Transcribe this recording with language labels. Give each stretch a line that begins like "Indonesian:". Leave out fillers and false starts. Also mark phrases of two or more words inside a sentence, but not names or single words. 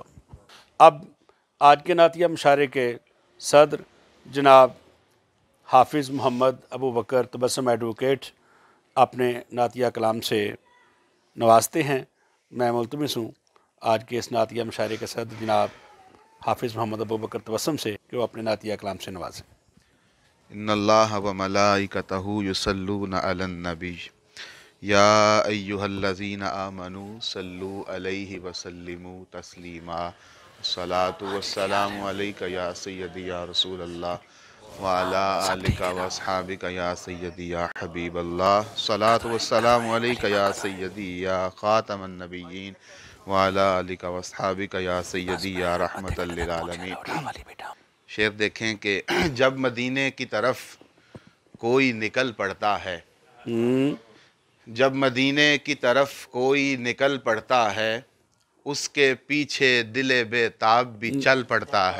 Urdu: اب آج کے نعتیہ مشاعرے کے صدر جناب حافظ محمد ابو بکر تبسم ایڈووکیٹ اپنے نعتیہ کلام سے نوازتے ہیں. میں ملتمس ہوں آج کے اس نعتیہ مشاعرے کے صدر جناب حافظ محمد ابو بکر تبسم سے کہ وہ اپنے نعتیہ کلام سے نوازیں.
Arabic: إن الله وملائكته يصلون على النبي يا أيها الذين آمنوا صلوا عليه وسلموا تسليما. الصلاة والسلام عليك يا سيدي يا رسول الله وعلى آلك وأصحابك يا سيدي يا حبيب الله. الصلاة والسلام عليك يا سيدي يا خاتم النبيين وعلى آلك وأصحابك يا سيدي يا رحمة للعالمين.
Urdu: شعر دیکھیں کہ جب مدینے کی طرف کوئی نکل پڑتا ہے، جب مدینے کی طرف کوئی نکل پڑتا ہے، اس کے پیچھے دل بیتاب بھی چل پڑتا ہے.